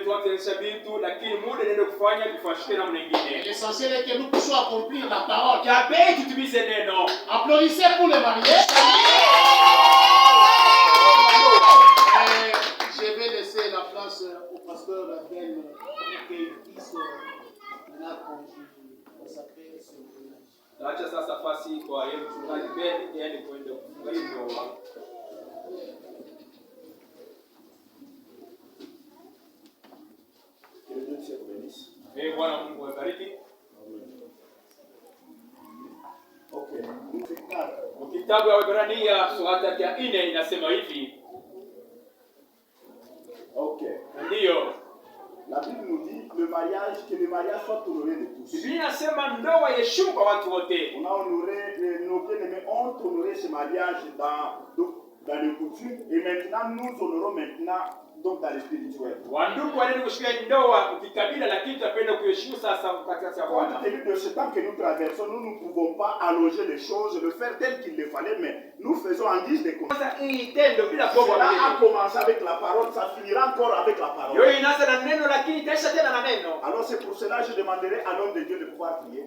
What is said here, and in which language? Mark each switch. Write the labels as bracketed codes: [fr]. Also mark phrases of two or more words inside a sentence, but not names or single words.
[fr] L'essentiel est que nous puissions accomplir la parole. Applaudissez pour les mariés. Je vais laisser la place au pasteur Ben pour qu'il puisse consacrer ce village. [sw] Acha sasa fasi kwa yeye mchungaji Ben yeye kwenda kufunga hiyo. Bwana Mungu awabariki. Okay. Kitabu ya Waebrania sura ya 4 inasema hivi. Okay. Ndio. [fr] La Bible nous dit que le mariage soit honoré de tous. [sw] Biblia inasema ndoa heshima kwa watu wote. [fr] On a honoré, nos bien-aimés ont honoré ce mariage dans les coutumes et maintenant nous honorons donc dans le spirituel. [sw] Wandugu wanaenda kushikia ndoa ukikabila lakini tutapenda kuheshimu sasa katikati ya Bwana. [fr] Compte tenu de ce temps que nous traversons, nous ne pouvons pas allonger les choses, le faire tel qu'il le fallait, mais nous faisons en guise de conscience. Cela a commencé avec la parole, ça finira encore avec la parole. Alors c'est pour cela que je demanderai à l'homme de Dieu de pouvoir prier.